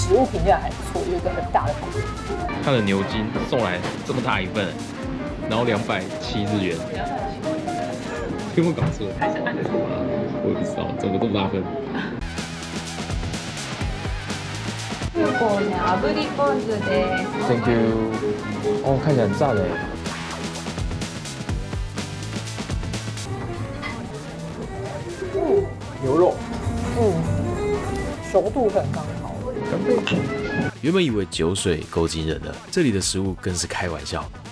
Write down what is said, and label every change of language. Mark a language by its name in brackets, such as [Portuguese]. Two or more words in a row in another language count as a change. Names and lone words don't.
[Chinese] 食物评价还不错，有一个很大的锅。它的牛筋送来这么大一份，然后270日元，有没有搞错？还是按错了？我也不知道，怎么这么大份？ [Japanese] 炙りポン酢です。 [English] Thank you。 [Chinese] 哦，看起来很赞哎。牛肉，熟度很刚好。原本以为酒水够惊人了，这里的食物更是开玩笑。